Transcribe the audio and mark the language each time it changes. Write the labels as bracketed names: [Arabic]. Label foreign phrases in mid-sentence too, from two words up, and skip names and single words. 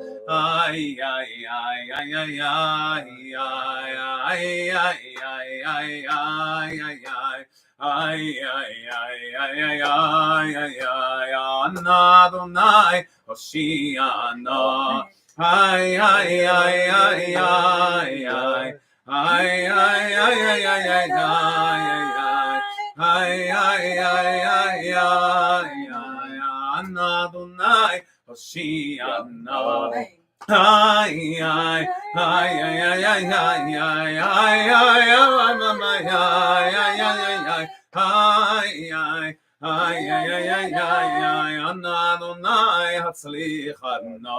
[Hebrew] איי איי איי איי איי איי איי איי איי אנא אדוני הושיענה. איי איי איי איי איי איי איי איי איי Ay, ay, ay, ay, ay, ay, אנא אדוני הושיענה. Ay, ay, ay, ay, ay, ay, ay, ay, ay, ay, mama, ay, ay, ay, ay, ay, ay, ay, ay, ay, אנא אדוני הצליחנה.